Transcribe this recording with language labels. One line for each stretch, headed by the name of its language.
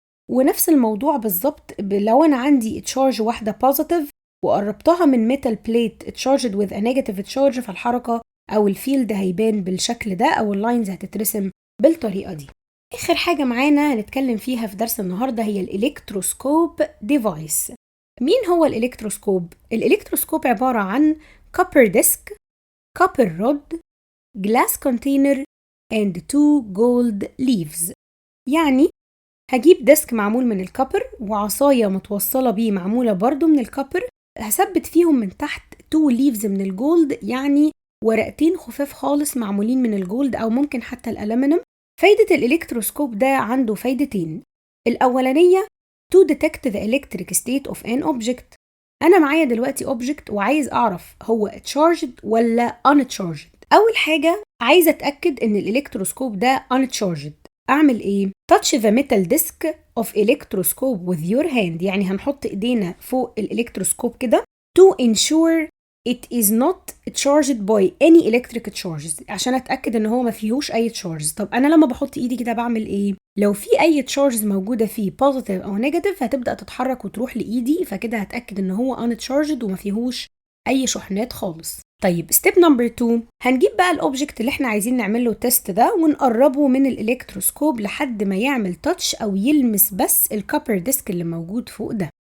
Arabic: ونفس الموضوع بالظبط لو أنا عندي تشارج واحدة positive وقربتها من ميتال بليت charged with a negative charge، فالحركة أو الفيلد هيبان بالشكل ده، أو اللاينز هتترسم بالطريقة دي. آخر حاجة معانا هنتكلم فيها في درس النهاردة هي الإلكتروسكوب ديفايس.
English: مين هو الإلكتروسكوب؟ الإلكتروسكوب عبارة عن copper disk, copper rod, glass container and 2 gold leaves.
Arabic: يعني هجيب ديسك معمول من الكبر وعصاية متوصلة بيه معمولة برضو من الكبر، هثبت فيهم من تحت 2 ليفز من الجولد، يعني ورقتين خفاف خالص معمولين من الجولد أو ممكن حتى الألمنيوم. فايدة الإلكتروسكوب ده عنده فايدتين.
English: الأولانية to detect the electric state of an object.
Arabic: أنا معايا دلوقتي object وعايز أعرف هو charged ولا uncharged. أول حاجة عايزة أتأكد إن الإلكتروسكوب ده uncharged. أعمل إيه؟ touch the metal disk of electroscope with your hand، يعني هنحط إيدينا فوق الإلكتروسكوب كده to ensure it is not charged by any electric charges، عشان أتأكد إن هو ما فيهوش أي charges. طب أنا لما بحط إيدي كده بعمل إيه؟ لو في أي charges موجودة فيه positive أو negative هتبدأ تتحرك وتروح لإيدي، فكده هتأكد إن هو uncharged وما فيهوش أي شحنات خالص. طيب ستيب نمبر 2، هنجيب بقى الأوبجكت اللي احنا عايزين نعمل له تيست ده ونقربه من الإلكتروسكوب لحد ما يعمل تاتش أو يلمس بس الكوبر ديسك اللي موجود فوق ده.